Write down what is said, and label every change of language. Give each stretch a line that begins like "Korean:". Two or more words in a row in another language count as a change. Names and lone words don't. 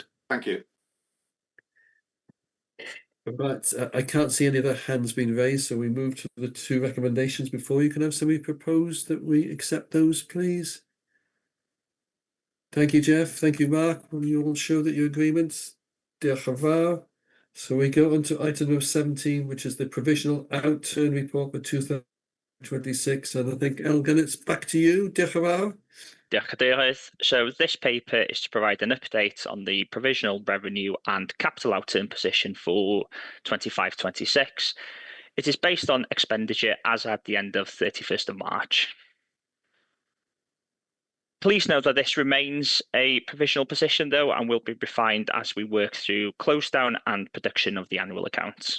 English: Thank you. Right, I can't see any other hands being raised, so we move to the two recommendations before you. Can have somebody propose that we accept those, please? Thank you, Jeff. Thank you, Mark. Will you all show that your agreement?
Welsh: Diolch yn fawr.
English: So we go on to item number 17, which is the provisional outturn report for 2026. And I think, Elgin, it's back to you.
Welsh: Diolch yn fawr. Diolch, Cadeirydd.
English: So this paper is to provide an update on the provisional revenue and capital outturn position for 25-26. It is based on expenditure as at the end of 31st of March. Please note that this remains a provisional position, though, and will be refined as we work through close down and production of the annual accounts.